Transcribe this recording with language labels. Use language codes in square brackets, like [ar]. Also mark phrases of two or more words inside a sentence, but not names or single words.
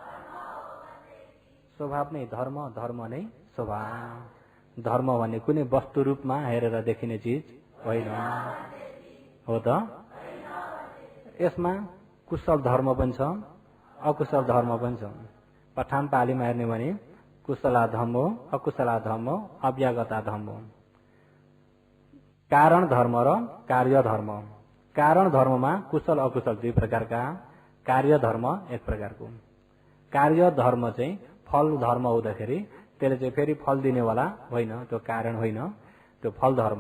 [ne] स्वभाव नै धर्म, धर्म नै स्वभाव। धर्म भने कुनै वस्तु रूपमा हेरेर देखिने चिज होइन हो त। यसमा कुशल धर्म पनि छ, अकुशल धर्म पनि छ। पठान पालीमा हेर्ने भने [pi] कुशला धम्मो, अकुशला धम्मो, अव्यागता धम्मो। [ne] कारण धर्म र कार्य धर्म। कारण धर्ममा कुशल अकुशल दुई प्रकारका, कार्य धर्म एक प्रकारको। कार्य धर्म चाहिँ फल धर्म हुँदाखेरि त्यसले चाहिँ फेरि फल दिनेवाला होइन, त्यो कारण होइन, त्यो फल धर्म।